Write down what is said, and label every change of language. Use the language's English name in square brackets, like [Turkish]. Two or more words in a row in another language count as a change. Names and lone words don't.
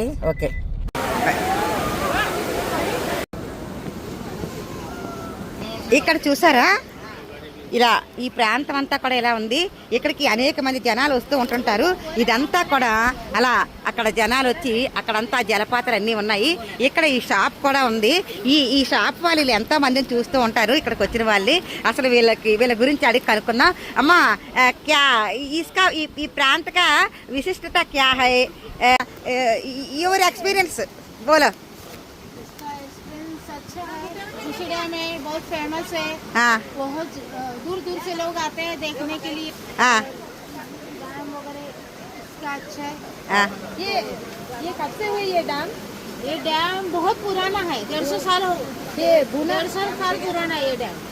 [Telugu] ఓకే, ఇక్కడ చూసారా, ఇలా ఈ ప్రాంతం అంతా కూడా ఇలా ఉంది. ఇక్కడికి అనేక మంది జనాలు వస్తూ ఉంటుంటారు. ఇదంతా కూడా అలా అక్కడ జనాలు వచ్చి అక్కడంతా జలపాతాలు అన్నీ ఉన్నాయి. ఇక్కడ ఈ షాప్ కూడా ఉంది. ఈ షాప్ వాళ్ళు ఎంతో మందిని చూస్తూ ఉంటారు. ఇక్కడికి వచ్చిన వాళ్ళు అసలు వీళ్ళ గురించి అడిగి కనుక్కున్నాం. అమ్మా, [Hindi] क्या इसका [Telugu] ఈ ప్రాంతక విశిష్టత [Hindi] क्या है, [English] your experience బోలో. [Hindi] डैम है, बहुत फेमस है। हाँ, बहुत दूर दूर से लोग आते हैं देखने के लिए। हाँ, डैम वगैरह इसका अच्छा है। हाँ, ये कब से हुई ये डैम? ये डैम बहुत पुराना है, 150 साल 150 साल पुराना है ये डैम।